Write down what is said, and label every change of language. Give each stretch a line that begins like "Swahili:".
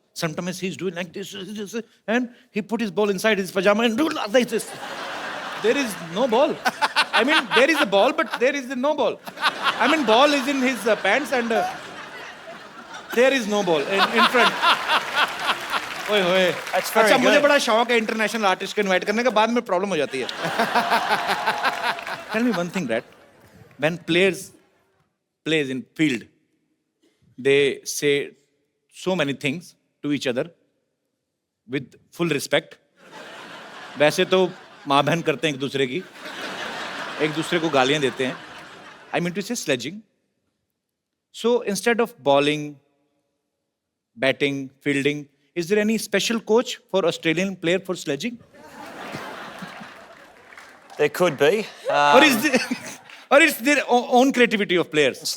English: Sometimes he's doing like this, and he put his ball inside his pajama and do like this. There is no ball. I mean, there is a ball, but there is no ball. I mean, ball is in his pants and there is no ball in front. ओए होए। That's very
Hindi: अच्छा, मुझे
English: good.
Hindi: बड़ा शौक है international artist को invite करने का, बाद में प्रॉब्लम हो जाती है।
English: Tell me one thing, Brett. When players plays in field, they say so many things to each other with full respect.
Hindi: वैसे तो माँ बहन करते हैं एक दूसरे को गालियां देते हैं.
English: I mean to say sledging. So instead of bowling, batting, fielding, is there any special coach for Australian player for sledging? There could be. Or it's their own creativity of players?